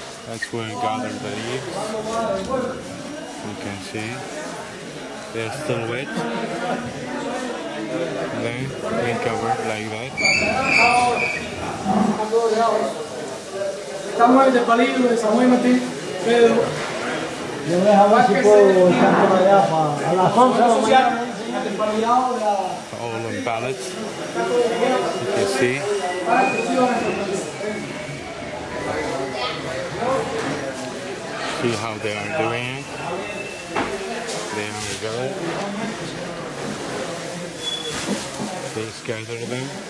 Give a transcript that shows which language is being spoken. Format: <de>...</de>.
<en>That's where I gathered the leaves. You can see they're still wet. Then we cover it like that.</en> <es>Estamos en el palillo de Samuel Martín, Pedro. Yo voy a ver si puedo estar por allá a las 11 de la mañana.</es> <en>All on pallets. You can see. See how they are doing it. There we go. They scatter them.</en>